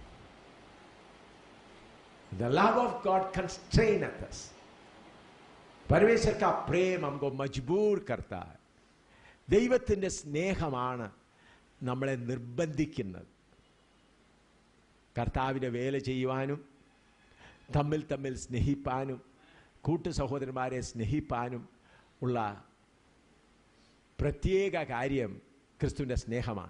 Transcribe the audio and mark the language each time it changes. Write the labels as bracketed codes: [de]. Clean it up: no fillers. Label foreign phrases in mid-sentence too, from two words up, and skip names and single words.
[en] The love of God constraineth us. [hi] परमेश्वर का प्रेम हमको मजबूर करता है. [ml] ദൈവത്തിന്റെ സ്നേഹമാണ് നമ്മളെ നിർബന്ധിക്കുന്നത്. കർത്താവിനെ വേല ചെയ്യുവാനും തമ്മിൽ തമ്മിൽ സ്നേഹിപ്പാനും കൂട്ടു സഹോദരന്മാരെ സ്നേഹിപ്പാനും ഉള്ള പ്രത്യേക കാര്യം ക്രിസ്തുവിൻ്റെ സ്നേഹമാണ്.